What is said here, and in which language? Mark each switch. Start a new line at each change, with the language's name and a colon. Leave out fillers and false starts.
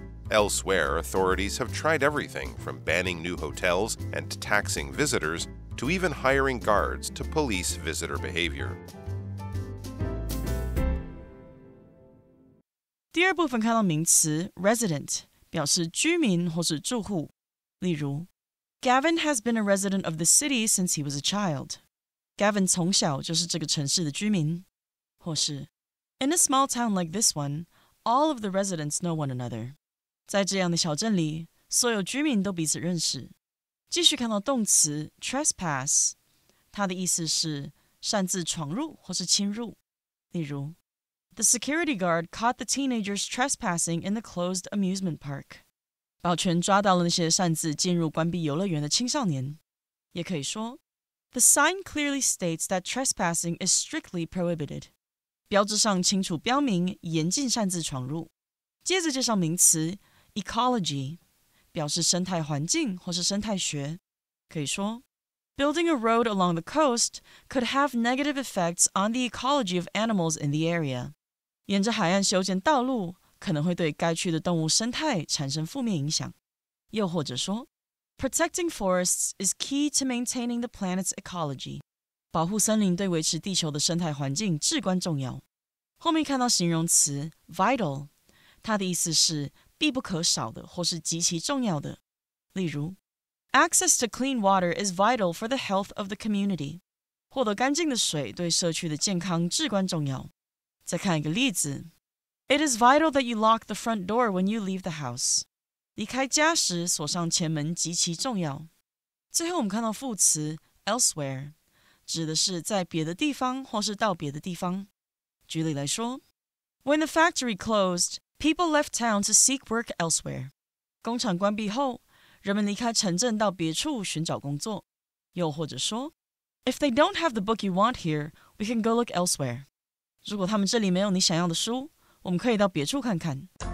English: Elsewhere, authorities have tried everything from banning new hotels and taxing visitors to even hiring guards to police visitor behavior.
Chinese: 第二部分看到名词 resident 表示居民或是住户，例如
English: Gavin has been a resident of the city since he was a child.
Chinese: Gavin 从小就是这个城市的居民。或是
English: In a small town like this one, all of the residents know one another.
Chinese: 在这样的小镇里，所有居民都彼此认识。继续看到动词 trespass， 它的意思是擅自闯入或是侵入。例如
English: The security guard caught the teenagers trespassing in the closed amusement park.
Chinese: 保全抓到了那些擅自进入关闭游乐园的青少年。也可以说
English: The sign clearly states that trespassing is strictly prohibited.
Chinese: 标志上清楚标明严禁擅自闯入。接着介绍名词 ecology， 表示生态环境或是生态学。可以说
English: Building a road along the coast could have negative effects on the ecology of animals in the area.
Chinese: 沿着海岸修建道路可能会对该区的动物生态产生负面影响。又或者说
English: Protecting forests is key to maintaining the planet's ecology.
Chinese: 保护森林对维持地球的生态环境至关重要。后面看到形容词 vital， 它的意思是必不可少的或是极其重要的。例如
English: Access to clean water is vital for the health of the community.
Chinese: 获得干净的水对社区的健康至关重要。再看一个例子
English: It is vital that you lock the front door when you leave the house.
Chinese: 离开家时锁上前门极其重要。最后我们看到副词 elsewhere， 指的是在别的地方或是到别的地方。举例来说
English: When the factory closed, people left town to seek work elsewhere.
Chinese: 工厂关闭后人们离开城镇到别处寻找工作。又或者说
English: If they don't have the book you want here, we can go look elsewhere.
Chinese: 如果他们这里没有你想要的书，我们可以到别处看看。